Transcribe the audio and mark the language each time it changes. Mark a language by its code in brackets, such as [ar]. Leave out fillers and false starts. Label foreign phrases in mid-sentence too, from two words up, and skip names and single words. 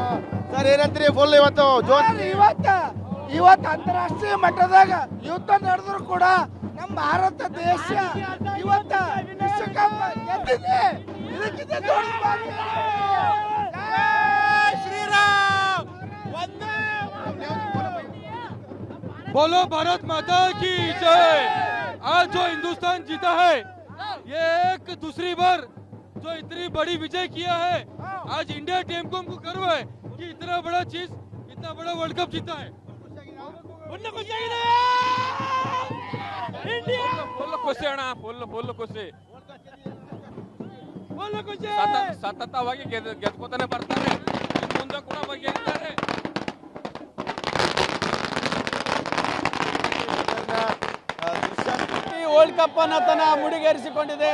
[kn] ಸರ್ ಏನಂತೀರಿ ಫುಲ್ ಇವತ್ತು ಇವತ್ತು ಅಂತಾರಾಷ್ಟ್ರೀಯ ಮಟ್ಟದಾಗ ಯುದ್ಧ ನಡೆದ್ರು ಕೂಡ ನಮ್ಮ ಭಾರತ ದೇಶ ಇವತ್ತ ವಿಶ್ವಕಪ್ ಗೆದ್ದಿದೆ. ಇದಕ್ಕಿಂತ ದೊಡ್ಡ ಭಾಗ್ಯ. ಜೈ ಶ್ರೀರಾಮ್. [hi] बोलो भारत माता की जय। आज जो हिंदुस्तान जीता है ये एक दूसरी बार जो इतनी बड़ी विजय किया है, आज इंडिया टीम को हमको गर्व है कि इतना बड़ा चीज, इतना बड़ा वर्ल्ड कप जीता है। [kn] ಸತತವಾಗಿ ಗೆದ್ಕೋತಾನೆ ಬರ್ತಾರೆ, ಮುಂದೆ ಕೂಡ ಗೆಲ್ತಾರೆ. ವರ್ಲ್ಡ್ ಕಪ್ ಅನ್ನು ತನ್ನ ಮುಡಿಗೇರಿಸಿಕೊಂಡಿದೆ.